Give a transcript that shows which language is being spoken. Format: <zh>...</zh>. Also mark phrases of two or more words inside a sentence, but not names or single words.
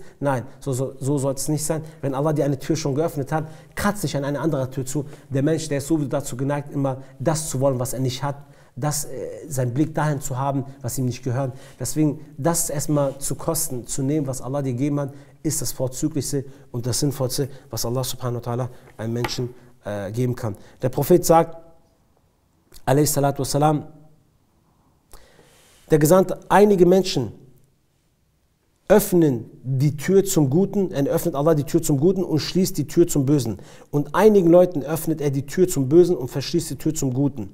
<de>Nein, so soll es nicht sein. Wenn Allah dir eine Tür schon geöffnet hat, kratz dich an eine andere Tür zu. Der Mensch, der ist sowieso dazu geneigt, immer das zu wollen, was er nicht hat, seinen Blick dahin zu haben, was ihm nicht gehört. Deswegen, das erstmal zu kosten, zu nehmen, was Allah dir gegeben hat, ist das Vorzüglichste und das Sinnvollste, was Allah</de> <ar>سبحانه وتعالى</ar> <de>einem Menschen geben kann. Der Prophet sagt, a.s. der Gesandte, einige Menschen öffnen die Tür zum Guten, öffnet Allah die Tür zum Guten und schließt die Tür zum Bösen. Und einigen Leuten öffnet er die Tür zum Bösen und verschließt die Tür zum Guten.</de>